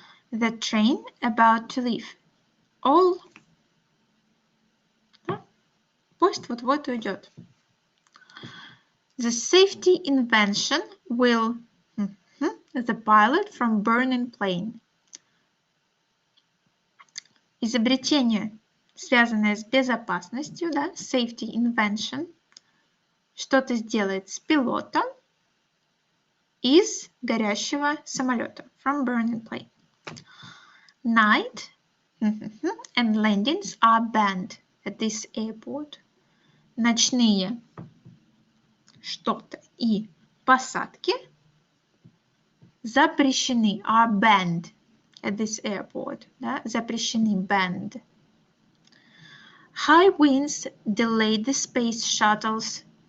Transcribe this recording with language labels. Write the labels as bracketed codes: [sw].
[en] The train about to leave. All. [ru] Да? Поезд вот-вот уйдет. [en] The safety invention will the pilot from burning plane. [ru] Изобретение, связанное с безопасностью, да, [en] safety invention, [ru] что-то сделает с пилотом из горящего самолета, [en] from burning plane. Night and landings are banned at this airport. [ru] Ночные что-то и посадки запрещены, [en] are banned at this airport, [ru] да, запрещены, banned. [en] High winds delayed the space shuttles.